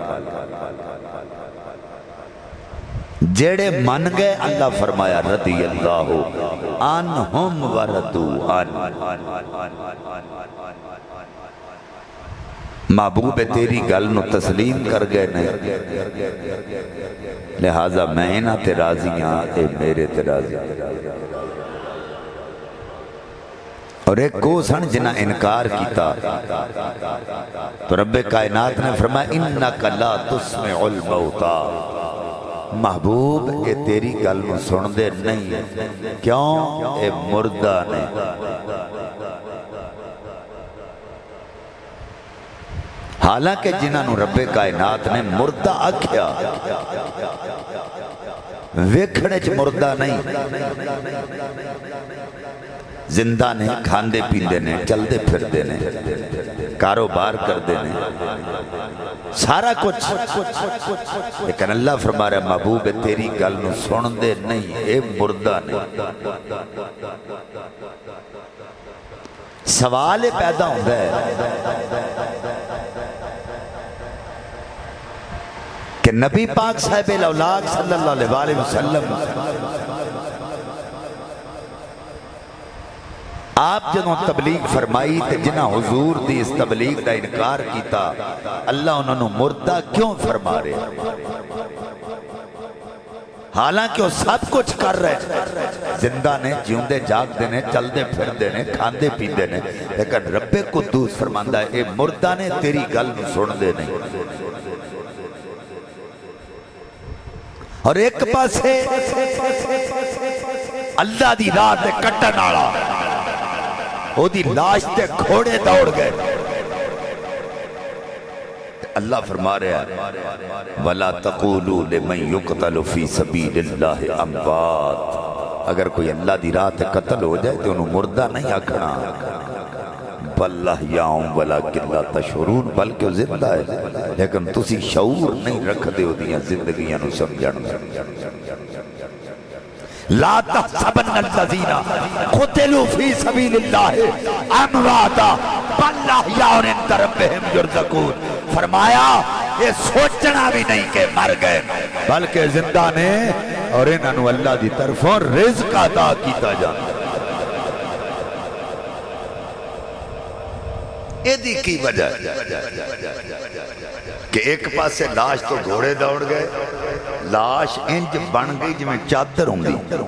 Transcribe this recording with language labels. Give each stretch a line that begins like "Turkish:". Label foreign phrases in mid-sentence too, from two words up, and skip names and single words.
Punjabi: جیڑے من گئے اللہ فرمایا
Arabic: رضی اللہ عنہم ورضوا عنہ،
Punjabi: محبوب تیری گل نو تسلیم کر گئے نے، لہذا میں نہ تے راضی ہاں، اے میرے تے راضی۔ اور ایک کو سن جنہ انکار کیتا تو رب کائنات نے فرمایا
Arabic: انکا لا تسمع الموتا،
Punjabi: محبوب اے تیری گل نو سن دے نہیں، کیوں؟ اے مردہ نے۔ حالانکہ جنہاں نو رب کائنات نے مردہ آکھیا، ویکھنے چ مردہ نہیں، زندہ نے، کھاندے پیندے نے، چلدے پھردے نے، کاروبار کردے نے، سارا کچھ، لیکن اللہ فرما رہا ہے محبوب تیری گل نو سن دے نہیں، اے مردہ نے۔ سوال پیدا ہوتا ہے کہ نبی پاک صاحب الاولاق
Arabic: صلی اللہ علیہ وسلم
Punjabi: آپ جنہوں تبلیغ فرمائی تے جنہ حضور دی اس تبلیغ دا انکار کیتا، اللہ انہوں نے مردہ کیوں فرما رہے؟ حالانکہ وہ سب کچھ کر رہے، زندہ نے، جیوندے جاگ دینے، چلدے پھر دینے، کھاندے پی دینے، لیکن رب قدوس فرماندہ ہے اے مردہ نے تیری گل نو سن دے نہیں۔ اور ایک پاسے اللہ دی راہ تے کٹن آڑا، وہ دی لاش تے کھوڑے دوڑ گئے۔ اللہ فرما رہا ہے
Arabic: وَلَا تَقُولُوا لِمَنْ يُقْتَلُ فِي سَبِيلِ اللَّهِ أَمْوَاتٌ،
Punjabi: اگر کوئی اللہ دی راہ تے قتل ہو جائے تو انہوں مردہ نہیں آکھنا،
Arabic: بَلْ أَحْيَاءٌ وَلَكِنْ لَا تَشْعُرُونَ،
Punjabi: بلکہ وہ زندہ ہے لیکن تسی شعور نہیں رکھ دے ہو دیاں زندگیاں نو سمجھن۔
Arabic: لا تحسبن الذین قتلوا فی سبیل اللہ امواتا بل احیاء عند ربہم یرزقون،
Punjabi: فرمایا یہ سوچنا بھی نہیں کہ مر گئے بلکہ زندہ نے، اور انہوں اللہ دی طرفوں رزق عطا کیتا جانا۔ یہ دی کی وجہ کہ ایک پاس سے لاش تو گھوڑے دوڑ گئے، لاش انج بن گئی جو میں چادر ہوں گی،